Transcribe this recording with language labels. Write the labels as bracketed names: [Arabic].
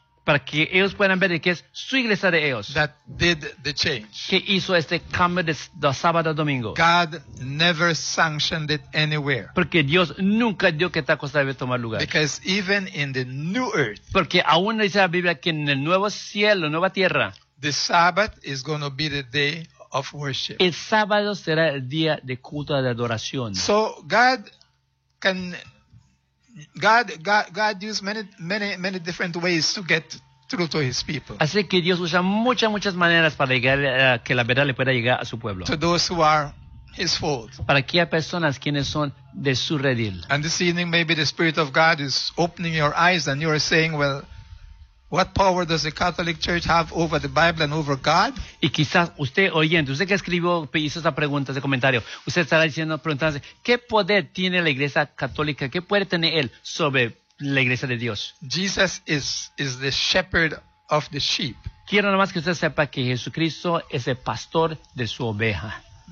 [Spanish] Para que ellos puedan ver que es su iglesia de ellos. [English] That did the change. [Spanish] Que hizo este cambio de sábado a domingo. [English] God never sanctioned it anywhere. [Spanish] Porque Dios nunca dio que esta cosa debe tomar lugar. [English] Because even in the new earth. [Spanish] Porque aún dice la Biblia que en el nuevo cielo, nueva tierra. [English] The Sabbath is going to be the day of worship. [Spanish] El sábado será el día de culto de adoración. [English] So God can. God used many different ways to get through to his people. [Spanish] Así que Dios usa muchas maneras para llegar que la verdad le pueda llegar a su pueblo. [English] To those who are his fold. [Spanish] Para aquellas personas quienes son de su redil. [English] And this evening maybe the Spirit of God is opening your eyes and you are saying, well, what power does the Catholic Church have over the Bible and over God? [Spanish] Y quizás usted oyendo, usted que escribió, hizo esa pregunta, ese comentario, usted estará diciendo, preguntándose, ¿qué poder tiene la Iglesia Católica? ¿Qué puede tener él sobre la Iglesia de Dios? [English] Jesus is the shepherd of the sheep. [Spanish] Quiero nomás que usted sepa que Jesucristo es el pastor de su oveja.